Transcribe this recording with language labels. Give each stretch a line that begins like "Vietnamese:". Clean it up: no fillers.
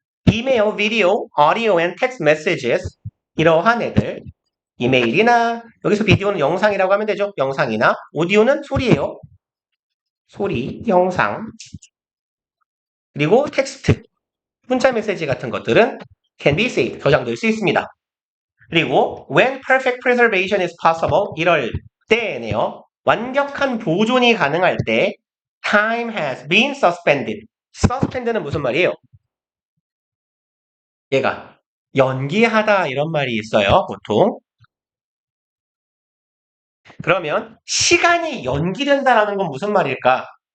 Korean: 이메일, 비디오,
English: audio and text messages
Korean: 이러한 애들 이메일이나 여기서 비디오는 영상이라고 하면 되죠. 영상이나 오디오는 소리예요. 소리, 영상 그리고 텍스트, 문자 메시지 같은 것들은
English: can be saved,
Korean: 저장될 수 있습니다.
English: 그리고 when perfect preservation is possible
Korean: 이럴 때네요. 완벽한 보존이 가능할 때
English: time has been suspended.
Korean: suspend는 무슨 말이에요? 얘가 연기하다 이런 말이 있어요. 보통. 그러면 시간이 연기된다라는 건 무슨 말일까?